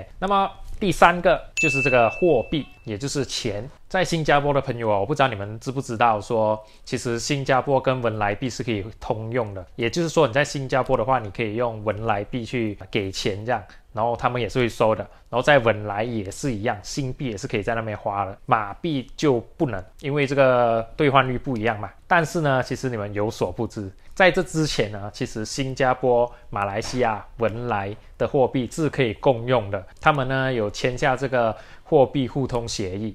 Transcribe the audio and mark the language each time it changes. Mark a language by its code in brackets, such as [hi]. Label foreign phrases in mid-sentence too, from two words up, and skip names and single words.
[zh] 那麼第3個就是這個貨幣，也就是錢。在新加坡的朋友我不知道你們知不知道說其實新加坡跟文萊幣是可以通用的，也就是說你在新加坡的話你可以用文萊幣去給錢這樣，然後他們也是會收的。然後在文萊也是一樣，新幣也是可以在那邊花的，馬幣就不能，因為這個兌換率不一樣嘛。但是呢，其實你們有所不知，在這之前呢，其實新加坡、馬來西亞、文萊的貨幣是可以共用的，他們呢有簽下這個貨幣互通協議。